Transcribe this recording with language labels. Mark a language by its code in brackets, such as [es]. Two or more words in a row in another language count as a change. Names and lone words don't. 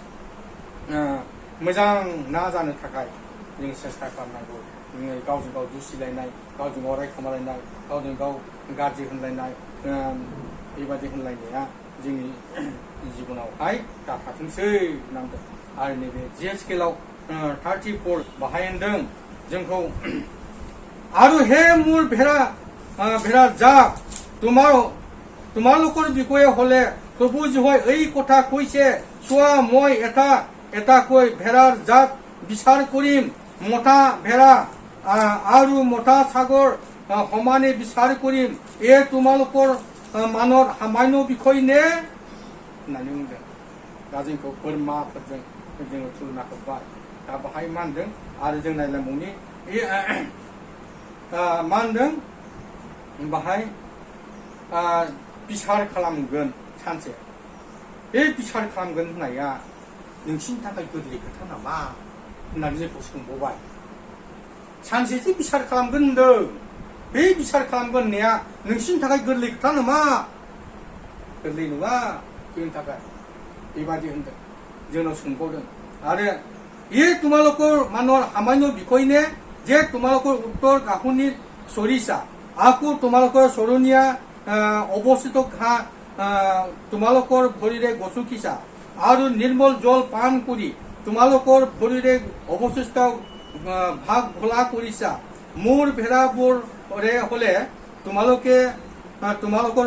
[brx] मोजां ना जानो थाखाय जों सेस्था खालामनांगौ जोङो गावजों गाव दुसिलायनाय गावजों गाव रायखोमालायनाय गावजों गाव गाज्रि होनलायनाय बेबादि होनलायनाया जोंनि जिबनावहाय दाथाथोंसै होननांगौ आरो नैबे जिएसकेलाव 34 बाहाय होनदों जोंखौ आरो हे मूल [as] ভেড়া জাগ তোমালোকৰ বিষয়ে হলে প্ৰভু জীহই এই কথা কৈছে চোৱা মই এটাকৈ ভেড়াৰ জাত বিচাৰ কৰিম মতা ভেড়া আৰু মতা ছাগৰ সমানে বিচাৰ কৰিম তোমালোকৰ মানৰ সামান্য বিষয় নে [brx] होननानै बुंदों दा जोंखौ बोरमाफोरजों जोङो तुलना होबाय दा बाहाय मा होनदों आरो जों नायलांबावनि मा होनदों बाहाय बिसार खालामगोन सानसे बे बिसार खालामगोन होननाया नोंसिनि थाखाय गोरलै खोथा नामा होननानै जोंखौ सोंबावबाय सानसेसो बिसार खालामगोन होनदों बे बिसार खालामगोन होननाया नोंसिनि थाखाय गोरलै खोथा नामा गोरलै नङा जोंनि थाखाय बेबादि होनदों जोंनाव सोंबावदों आरो [as] তোমালোকৰ মানৰ সামান্য বিষয় নে যে তোমালোকৰ উত্তৰ গাঁথনি চৰিছা আকৌ তোমালোকৰ চৰণীয়া অৱস্থিত ঘাঁহ তোমালোকৰ ভৰিৰে গচকিছা আৰু নিৰ্মল জল পান কৰি তোমালোকৰ ভৰিৰে অৱশিষ্ট ভাগ ভোলা কৰিছা মোৰ ভেড়াবোৰে হলে তোমালোকৰ